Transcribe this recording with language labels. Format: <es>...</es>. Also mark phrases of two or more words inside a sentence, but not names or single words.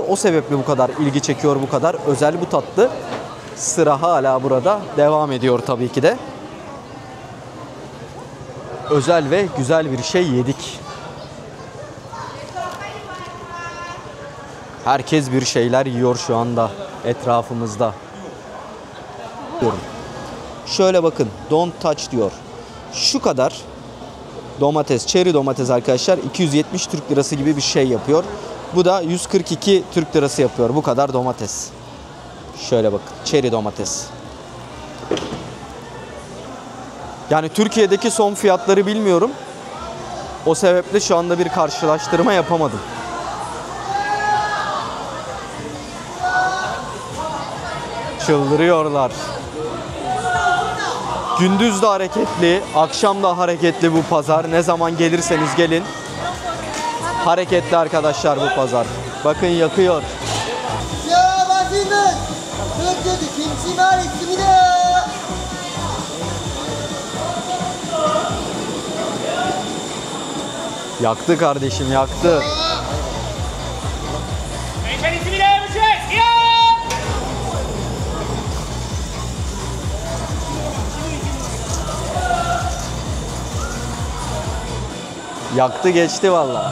<tr>O sebeple bu kadar ilgi çekiyor, bu kadar özel bu tatlı. Sıra hala burada devam ediyor tabii ki de. Özel ve güzel bir şey yedik. Herkes bir şeyler yiyor şu anda etrafımızda. Şöyle bakın,</tr> <en>don't touch</en> <tr>diyor. Şu kadar domates, çeri domates arkadaşlar 270 Türk lirası gibi bir şey yapıyor. Bu da 142 Türk lirası yapıyor. Bu kadar domates. Şöyle bakın, çeri domates. Yani Türkiye'deki son fiyatları bilmiyorum. O sebeple şu anda bir karşılaştırma yapamadım. Çıldırıyorlar. Gündüz de hareketli, akşam da hareketli bu pazar. Ne zaman gelirseniz gelin. Hareketli arkadaşlar bu pazar. Bakın yakıyor.</tr> <ko>자, 맛있는 흑돼지 김치만 있습니다.</ko> <tr>Yaktı kardeşim, yaktı. Yaktı geçti vallahi.</tr>